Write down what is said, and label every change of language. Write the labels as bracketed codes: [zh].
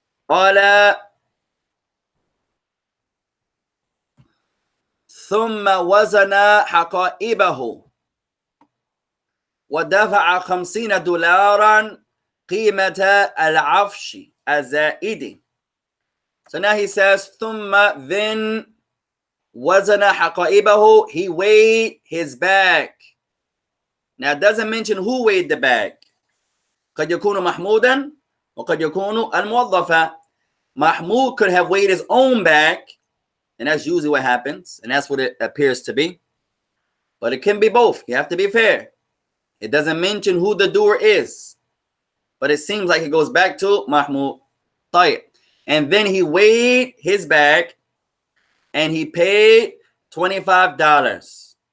[ar] قال ثم وزن حقائبه ودفع $50 قيمة العفش الزائد. [en] So now he says ثم, then [ar] وزن حقائبه, [en] he weighed his bag. Now it doesn't mention who weighed the bag. [ar] قد يكون محمودا وقد يكون الموظفة. [en] Mahmud could have weighed his own bag, and that's usually what happens, and that's what it appears to be. But it can be both. You have to be fair. It doesn't mention who the doer is, but it seems like it goes back to Mahmud. [ar] طيب. [en] And then he weighed his bag, and he paid $25.